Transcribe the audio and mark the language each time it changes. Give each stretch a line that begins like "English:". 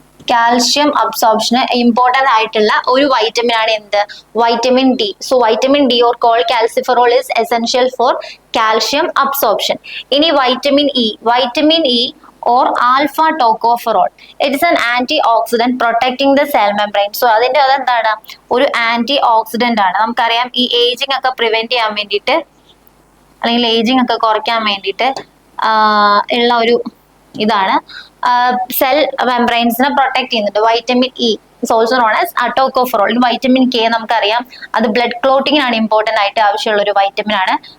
Malayalam: Calcium അബ്സോർപ്ഷന് important ആയിട്ടുള്ള ഒരു vitamin ആണ് എന്ത്, vitamin D.
English: So vitamin D or cholecalciferol is essential for calcium absorption. ഇനി vitamin E or alpha tocopherol, it is an antioxidant protecting the cell membrane.
Malayalam: So അതിന്റെ അതെന്താണ്, ഒരു anti oxidant ആണ്. നമുക്കറിയാം ഈ ഏജിങ് ഒക്കെ പ്രിവെന്റ് ചെയ്യാൻ വേണ്ടിയിട്ട് അല്ലെങ്കിൽ ഏജിങ് ഒക്കെ കുറയ്ക്കാൻ വേണ്ടിയിട്ട് ഉള്ള ഒരു ഇതാണ്, സെൽ മെംബ്രെയിൻസിനെ പ്രൊട്ടക്ട് ചെയ്യുന്നുണ്ട്.
English: Vitamin E is also known as tocopherol.
Malayalam: Vitamin K നമുക്കറിയാം അത് ബ്ലഡ് ക്ലോട്ടിങ്ങിനാണ് ഇമ്പോർട്ടന്റ് ആയിട്ട് ആവശ്യമുള്ള ഒരു വൈറ്റമിൻ ആണ്.